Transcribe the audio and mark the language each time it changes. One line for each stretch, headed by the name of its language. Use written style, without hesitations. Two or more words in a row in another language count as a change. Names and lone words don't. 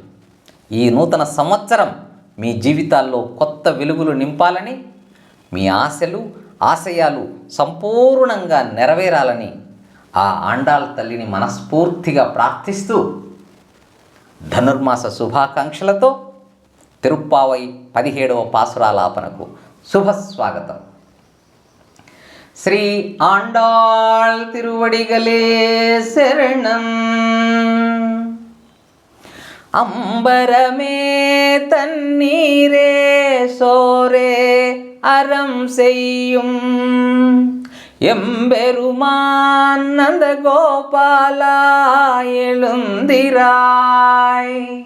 Telugu: ఈ నూతన సంవత్సరం మీ జీవితాల్లో కొత్త వెలుగులు నింపాలని, మీ ఆశలు ఆశయాలు సంపూర్ణంగా నెరవేరాలని ఆ ఆండాళ్ తల్లిని మనస్ఫూర్తిగా ప్రార్థిస్తూ ధనుర్మాస శుభాకాంక్షలతో తిరుప్పావై 17వ పాసురాలాపనకు శుభస్వాగతం. శ్రీ ఆండాళ్ తిరువడిగలే శరణం.
Tamil: அம்பரமே தண்ணீரே சோரே அறம் செய்யும் எம்பெருமான் நந்த கோபாலா எழுந்திராய்.